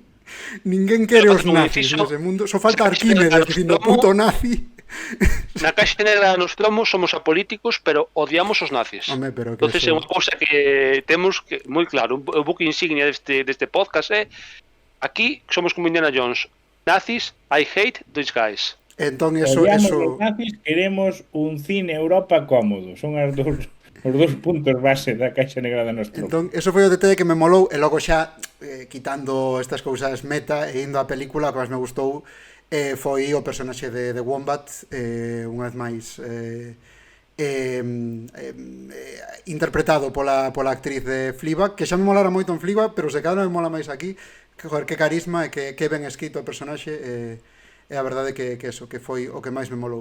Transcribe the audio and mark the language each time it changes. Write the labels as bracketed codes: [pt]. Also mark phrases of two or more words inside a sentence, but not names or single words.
[gl] Ninguén quere os nazis nese mundo, só falta Arquímedes dicindo puto nazi. Na caixa negra nos tromos somos apolíticos, pero odiamos os nazis. Entonces é unha cousa que temos que, moi claro, o buque insignia deste podcast é aquí somos como Indiana Jones. [en] Nazis, I hate these guys. [gl] Entón, eso, Odiamos eso... os nazis, queremos un cine Europa cómodo. Son os dous puntos base da Caixa Negra da Nostromo. Entón, eso foi o detalle que me molou, e logo xa, quitando estas cousas meta e indo á película, o que máis me gustou foi o personaxe de Wombat, unha vez máis interpretado pola actriz de Fleabag, que xa me molara moito en Fleabag, pero se cada me mola máis aquí, que, joder, que carisma e que ben escrito o personaxe, e a verdade que eso, que foi o que máis me molou.